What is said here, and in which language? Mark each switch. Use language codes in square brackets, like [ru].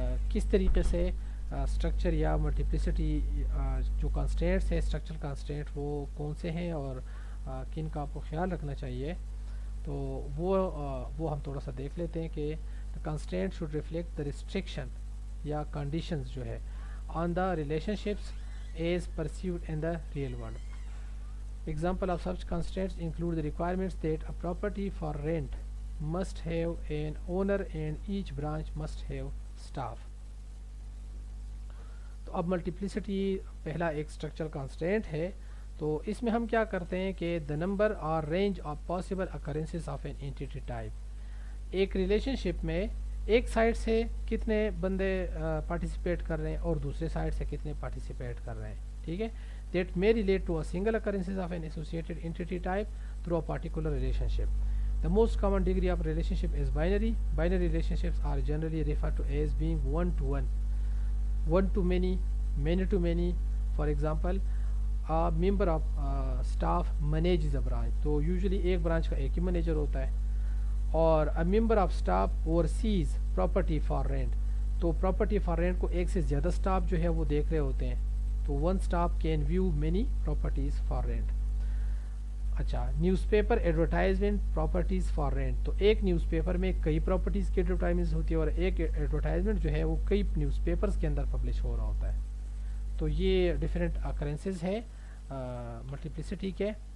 [ur] کس طریقے سے اسٹرکچر یا ملٹیپلسٹی جو کانسٹینٹس ہیں اسٹرکچرل کانسٹینٹ وہ کون سے ہیں اور کن کا آپ کو خیال رکھنا چاہیے، تو وہ ہم تھوڑا سا دیکھ لیتے ہیں کہ constant should reflect the restriction یا کنڈیشنز جو ہے آن the relation ships as perceived in the real world. [en] Example of such constraints include the requirements that a property for rent must have an owner and each branch must have staff. [ur] تو اب ملٹیپلیسٹی پہلا ایک structural constant ہے. تو اس میں ہم کیا کرتے ہیں کہ [en] The number اور range of possible occurrences of an entity type. [ur] ایک ریلیشن شپ میں ایک سائڈ سے کتنے بندے پارٹیسپیٹ کر رہے ہیں اور دوسرے سائڈ سے کتنے پارٹیسپیٹ کر رہے ہیں. ٹھیک ہے. [en] That may relate to a single occurrences of an associated entity type through a particular relationship. The most common degree of relationship is binary. Binary relationships are generally referred to as being one to one, one to many, many to many. For example, a member of staff manages a branch. [ur] تو usually ایک branch کا ایک ہی manager ہوتا ہے. [en] اور a member of staff oversees property for rent. [ur] تو property for rent کو ایک سے زیادہ staff جو ہے وہ دیکھ رہے ہوتے ہیں. [en] تو one staff can view many properties for rent. اچھا, newspaper advertisement properties for rent. [ur] تو ایک نیوز پیپر میں کئی پراپرٹیز کی ایڈورٹائزمنٹ ہوتی ہے اور ایک ایڈورٹائزمنٹ جو ہے وہ کئی نیوز پیپرز کے اندر پبلش ہو رہا ہوتا ہے. تو یہ ڈفرینٹ اکرنسز ہے ملٹیپلیسٹی کے.